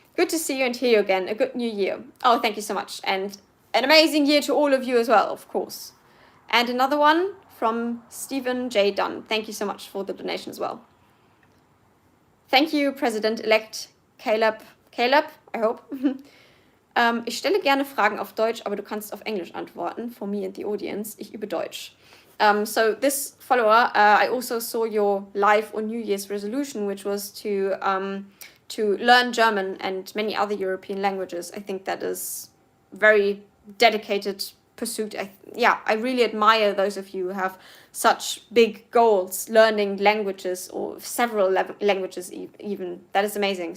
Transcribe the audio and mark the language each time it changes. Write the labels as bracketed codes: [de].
[en] Good to see you and hear you again. A good new year. Oh, thank you so much. And an amazing year to all of you as well, of course. And another one from Stephen J. Dunn. Thank you so much for the donation as well. Thank you, President-elect Caleb, I hope. [de] Ich stelle gerne Fragen auf Deutsch, aber du kannst auf Englisch antworten. [en] For me and the audience. [de] Ich übe Deutsch. [en] So this follower, I also saw your live on New Year's resolution, which was to learn German and many other European languages. I think that is very dedicated pursuit. I really admire those of you who have such big goals, learning languages or several languages even. That is amazing.